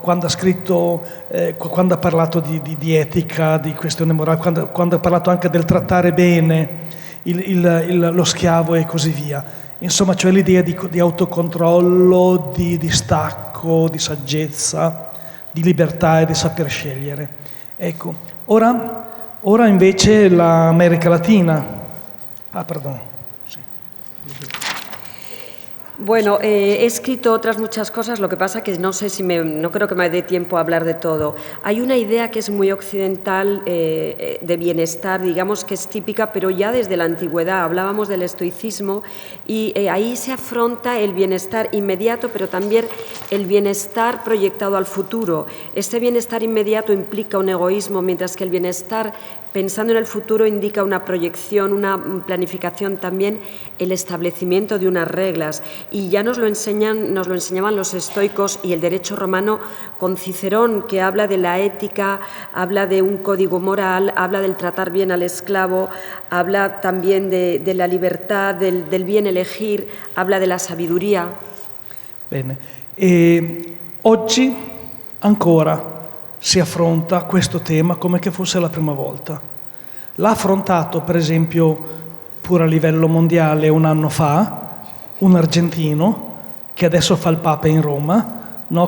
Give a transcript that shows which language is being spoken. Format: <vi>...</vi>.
<it>Quando ha scritto, quando ha parlato di etica, di questione morale, quando ha parlato anche del trattare bene lo schiavo e così via. Insomma, cioè l'idea di autocontrollo, di distacco, di saggezza, di libertà e di saper scegliere. Ecco, ora invece l'America Latina.</it> <es>Perdón. Sí. Bueno, he escrito otras muchas cosas, lo que pasa que no sé no creo que me dé tiempo a hablar de todo. Hay una idea que es muy occidental de bienestar, digamos que es típica, pero ya desde la antigüedad. Hablábamos del estoicismo y ahí se afronta el bienestar inmediato, pero también el bienestar proyectado al futuro. Este bienestar inmediato implica un egoísmo, mientras que el bienestar pensando en el futuro indica una proyección, una planificación también, el establecimiento de unas reglas. Y ya nos lo enseñaban los estoicos y el derecho romano con Cicerón, que habla de la ética, habla de un código moral, habla del tratar bien al esclavo, habla también de la libertad, del bien elegir, habla de la sabiduría.</es> <it>Bene. Oggi ancora si affronta questo tema come che fosse la prima volta. L'ha affrontato, per esempio, pure a livello mondiale un anno fa, un argentino che adesso fa il Papa in Roma, no?</it>